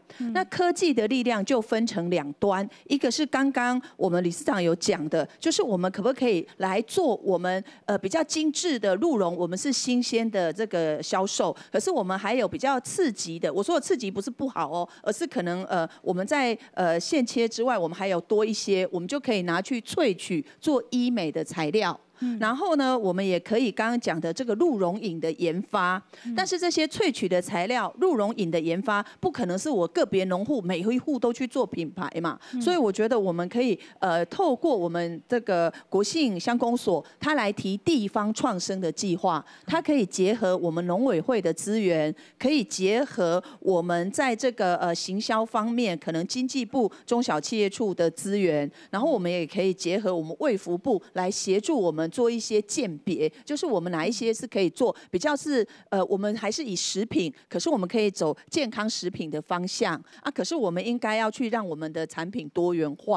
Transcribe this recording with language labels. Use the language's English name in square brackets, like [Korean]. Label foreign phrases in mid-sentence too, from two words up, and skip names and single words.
[Chinese] 那科技的力量就分成2端，一個是剛剛我們理事長有講的，就是我們可不可以來做我們比較精緻的鹿茸，我們是新鮮的這個銷售，可是我們還有比較次級的，我說的次級不是不好哦，而是可能我們在現切之外，我們還有多一些，我們就可以拿去萃取做醫美的材料。然後呢，我們也可以剛剛講的這個鹿茸飲的研發，但是這些萃取的材料，鹿茸飲的研發，不可能是我個別農戶每一戶都去做品牌嘛，所以我覺得我們可以透過我們這個國姓鄉公所，它來提地方創生的計劃，它可以結合我們農委會的資源，可以結合我們在這個行銷方面，可能經濟部中小企業處的資源，然後我們也可以結合我們衛福部來協助我們做一些鑑別，就是我們哪一些是可以做比較是我們還是以食品，可是我們可以走健康食品的方向啊，可是我們應該要去讓我們的產品多元化。